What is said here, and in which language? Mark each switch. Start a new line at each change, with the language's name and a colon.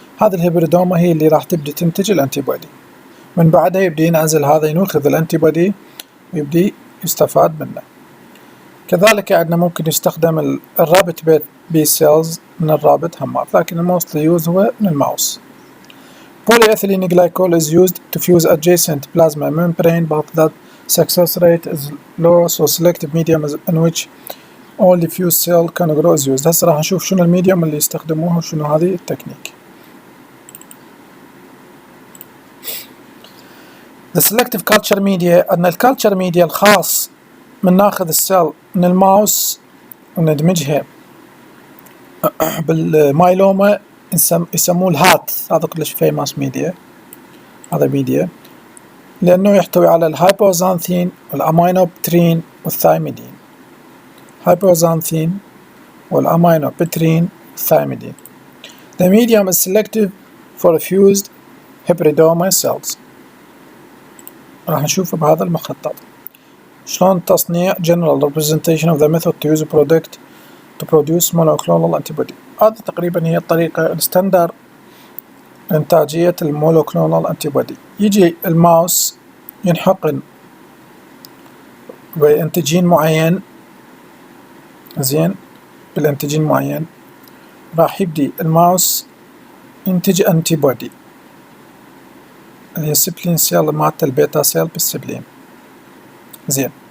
Arabic: هذه الهبريدوما هي اللي راح تبدي تنتج الانتيبودي. من بعدها يبدي ينعزل هذا ينوخذ الانتيبودي ويبدي يستفاد منه. كذلك عندنا ممكن يستخدم الرابط بي سيلز من الرابط همات لكن الموستلي يوز هو من الماوس.
English: Polyethylene glycol is used to fuse adjacent plasma membrane but that success rate is low so selective medium in which only fused cell can grow is used.
Arabic: هسه راح نشوف شنو الميديوم اللي يستخدموه وشنو هذه التكنيك.
English: The selective culture media
Arabic: أن الكالتشر ميديا الخاص من ناخذ السيل من الماوس وندمجها بالمايلوما يسموه الهات. هذا كلش فيماس ميديا. هذا ميديا لأنه يحتوي على الهايبوزانثين والأمينوبترين والثايميدين. هايبوزانثين والأمينوبترين والثايميدين.
English: The medium is selective for fused hybridoma cells.
Arabic: راح نشوفه بهذا المخطط. شلون تصنيع
English: general representation of the method to use a product to produce monoclonal antibody.
Arabic: هذه تقريبا هي الطريقة الستاندر لإنتاجية المونوكلونال antibody. يجي الماوس ينحقن بانتيجين معين زين بالانتيجين معين راح يبدي الماوس ينتج antibody اللي هي السبلين سيل مالت البيتا سيل بالسبلين زين.